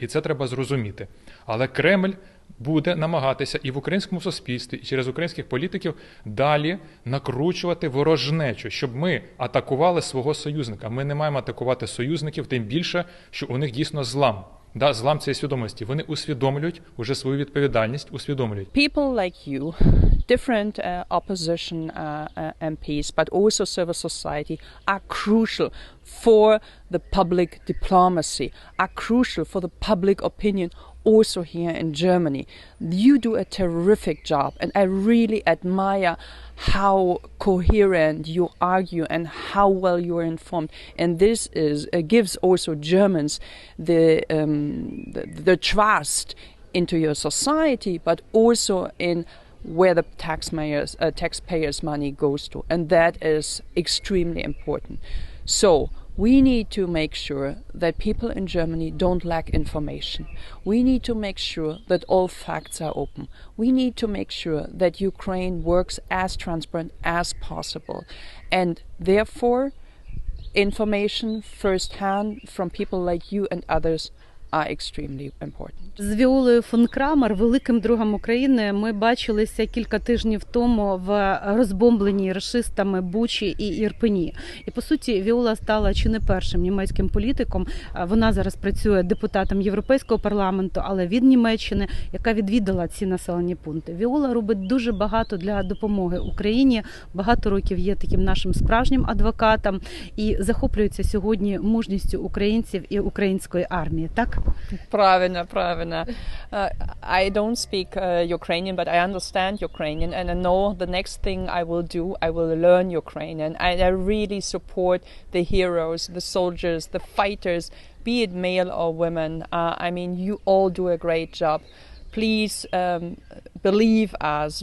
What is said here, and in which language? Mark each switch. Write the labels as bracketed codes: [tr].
[uk] І це треба зрозуміти. Але Кремль буде намагатися і в українському суспільстві, і через українських політиків далі накручувати ворожнечу, щоб ми атакували свого союзника. Ми не маємо атакувати союзників, тим більше, що у них дійсно злам. Злам цієї свідомості. Вони усвідомлюють уже свою відповідальність, усвідомлюють. [en] People like you, different opposition MPs, but also civil society are crucial for the public diplomacy, are crucial for the public opinion also here in Germany. You do a terrific job, and I really admire how coherent you argue and how well you are informed. And this gives also Germans the trust into your society, but also in where the taxpayers' money goes to, and that is extremely important. So we need to make sure that people in Germany don't lack information. We need to make sure that all facts are open. We need to make sure that Ukraine works as transparent as possible. And therefore, information firsthand from people like you and others are extremely important. [uk] З Віолою фон Крамер, великим другом України, ми бачилися кілька тижнів тому в розбомбленій рашистами Бучі і Ірпені. І, по суті, Віола стала чи не першим німецьким політиком. Вона зараз працює депутатом Європейського парламенту, але від Німеччини, яка відвідала ці населені пункти. Віола робить дуже багато для допомоги Україні. Багато років є таким нашим справжнім адвокатом і захоплюється сьогодні мужністю українців і української армії. Так? Правильно. [en] I don't speak Ukrainian, but I understand Ukrainian, and I know the next thing I will do, I will learn Ukrainian. I really support the heroes, the soldiers, the fighters, be it male or women. I mean, you all do a great job. Please believe us.